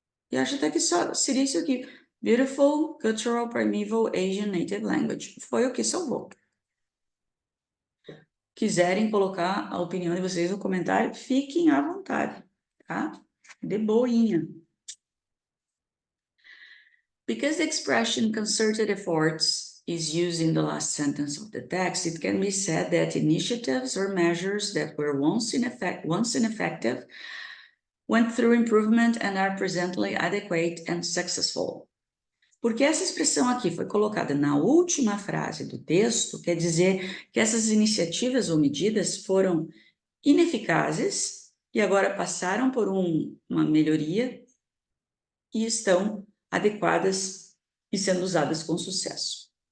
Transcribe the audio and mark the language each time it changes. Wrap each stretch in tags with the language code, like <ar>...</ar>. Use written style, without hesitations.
<pt>E acho até que só seria isso aqui.</pt> <en>Beautiful, cultural, primeval, Asian native language.</en> <pt>Foi o que salvou. Quiserem colocar a opinião de vocês no comentário, fiquem à vontade, tá? De boinha.</pt> <en>Because the expression concerted efforts is used in the last sentence of the text, it can be said that initiatives or measures that were once ineffective went through improvement and are presently adequate and successful.</en> <pt>Porque essa expressão aqui foi colocada na última frase do texto, quer dizer que essas iniciativas ou medidas foram ineficazes e agora passaram por uma melhoria e estão adequadas e sendo usadas com sucesso.</pt>